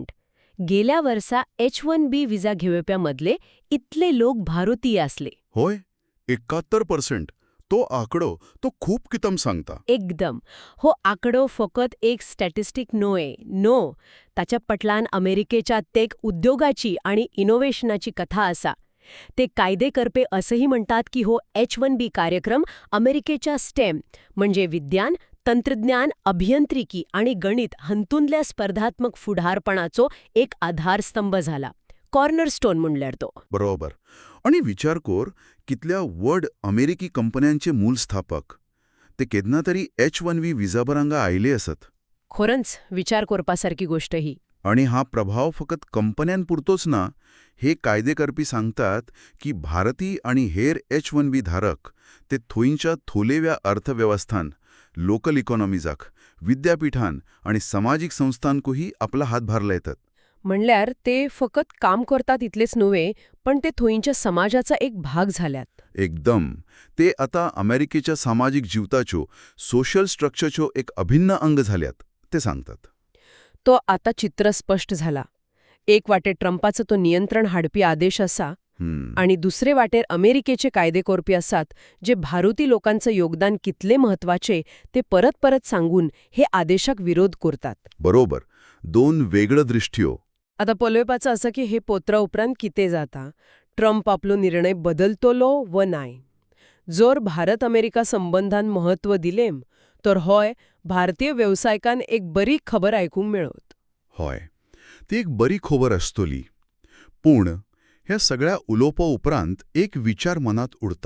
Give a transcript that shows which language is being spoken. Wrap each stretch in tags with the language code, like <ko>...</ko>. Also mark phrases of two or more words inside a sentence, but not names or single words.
<kok>गेल्या वर्सा H1B विजा घेवप्यामधले इतले लोक भारतीय असले. होय, 71%. तो आंकडो तो खूप कितम सांगता. एकदम. हो आंकडो फकत एक स्टॅटिस्टिक नो. ताच्या पटलान अमेरिकेच्या टेक उद्योगाची आणि इनोव्हेशनाची कथा आसा. ते कायदे करपे असंही म्हणतात की हो H1B कार्यक्रम अमेरिकेच्या स्टेम म्हणजे विज्ञान, तंत्रज्ञान, अभियांत्रिकी आणि गणित हंतूंतल्या स्पर्धात्मक फुडारपणाचो एक आधारस्तंभ झाला. कॉर्नरस्टोन म्हणल्यार तो. बरोबर. आणि विचार कर, कितल्या व्हड अमेरिकी कंपन्यांचे मूल स्थापक ते केदना तरी H1B विजाबरांगा आयले असत. खरोच विचार करपासारकी गोष्ट ही. आणि हा प्रभाव फकत कंपन्यांपुरतोच ना. हे कायदे करपी सांगतात की भारतीय आणि हेर H1B धारक ते थोईंच्या थोलेव्या अर्थव्यवस्थान,</kok> <en>local economiesak,</en> <kok>विद्यापीठान आणि सामाजिक संस्थांकूही आपला हातभार लायतात. म्हणल्यार ते फकत काम करतात इतलेच नव्हे, पण ते थोईंच्या समाजाचा एक भाग झाल्यात. एकदम. ते आता अमेरिकेच्या सामाजिक जीवताच्यो,</kok> <en>social structurechyo</en> <kok>एक अभिन्न अंग झाल्यात, ते सांगतात. तो आता चित्र स्पष्ट झाला. एक वाटे ट्रम्पाचं तो नियंत्रण हाडपी आदेश असा आणि दुसरे वाटेर अमेरिकेचे कायदेकोरपी असतात जे भारतीय लोकांचं योगदान कितले महत्वाचे ते परत परत सांगून हे आदेशाक विरोध करतात. बरोबर. दोन वेगळं दृष्टियो. आता पळोवपाचं असं की हे पोत्रा उपरांत किते जाता. ट्रम्प आपलो निर्णय बदलतलो व नाय. जर भारत अमेरिका संबंधांत महत्व दिलेम तर होय भारतीय व्यवसायिकांक एक बरी खबर आयकूंक मेळत. होय, ती एक बरी खबर असतली. पूण ह्या सगळ्या उलोपा उपरांत एक विचार मनात उडता.</kok>